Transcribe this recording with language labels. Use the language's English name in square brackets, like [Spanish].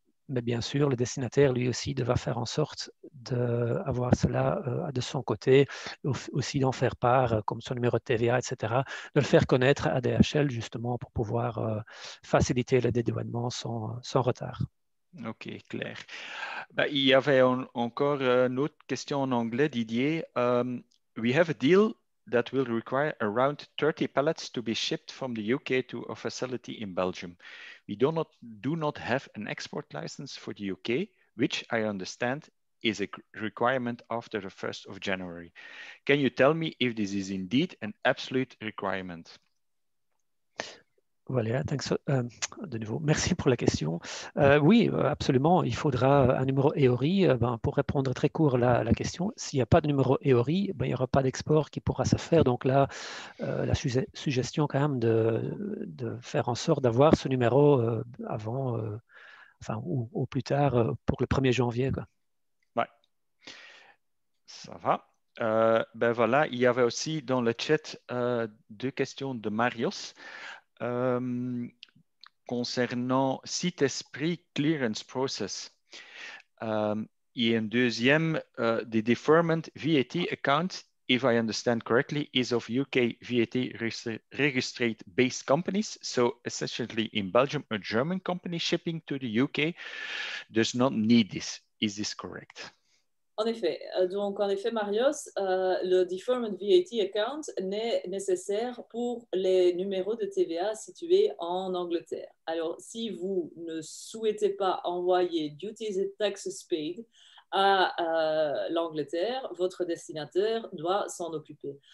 [French] Mais bien sûr, le destinataire, lui aussi, devra faire en sorte d'avoir cela de son côté, aussi d'en faire part, comme son numéro de TVA, etc., de le faire connaître à DHL, justement, pour pouvoir faciliter le dédouanement sans retard. Ok, clair. Il y avait encore une autre question en anglais, Didier. [English] We have a deal that will require around 30 pallets to be shipped from the UK to a facility in Belgium. We do not have an export license for the UK, which I understand is a requirement after the 1st of January. Can you tell me if this is indeed an absolute requirement? [French] Voilà, de nouveau, merci pour la question. Oui, absolument, il faudra un numéro EORI. Pour répondre très court à la question, s'il n'y a pas de numéro EORI, il n'y aura pas d'export qui pourra se faire. Donc là, la suggestion quand même de faire en sorte d'avoir ce numéro avant, ou plus tard pour le 1er janvier. Quoi. Ouais, ça va. Voilà, il y avait aussi dans le chat 2 questions de Marius. Concernant site esprit clearance process. Et un deuxième, [English] the deferment VAT account, if I understand correctly, is of UK VAT registered based companies. So essentially in Belgium, a German company shipping to the UK does not need this. Is this correct? [French] En effet, Marius, le Deferment VAT Account n'est nécessaire pour les numéros de TVA situés en Angleterre. Alors, si vous ne souhaitez pas envoyer Duties and Taxes Paid à l'Angleterre, votre destinataire doit s'en occuper.